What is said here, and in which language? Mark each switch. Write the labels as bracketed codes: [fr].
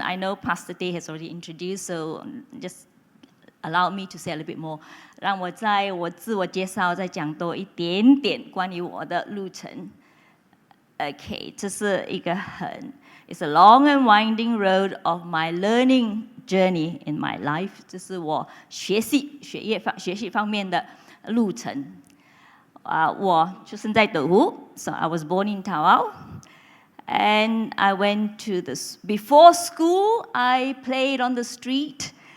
[en] I know Pastor Day has already introduced, so just allow me to say a little bit more. [zh] 让我在我自我介绍再讲多一点点关于我的路程。 [en] Okay, [zh] 这是一个 [en] it's a long and winding road of my learning journey in my life. [zh] 这是我学习方面的路程。我出生在德湖 [en] so I was born in Tawau. And I went to before school, I played on the street.